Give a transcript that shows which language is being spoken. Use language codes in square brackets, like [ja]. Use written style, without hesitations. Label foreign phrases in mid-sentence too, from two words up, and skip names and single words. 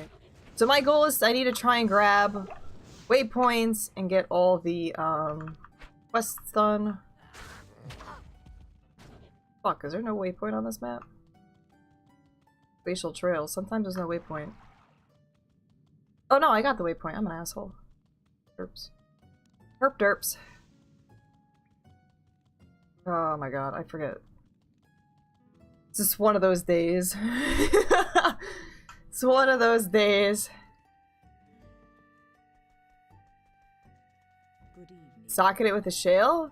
[en] So my goal is I need to try and grab waypoints and get all the quests done. Fuck, is there no waypoint on this map? Glacial Trails. Sometimes there's no waypoint. Oh no, I got the waypoint. I'm an asshole. Derps. Herp derps. Oh my god, I forget. It's just one of those days. It's one of those days. Good evening. Socket it with a shale?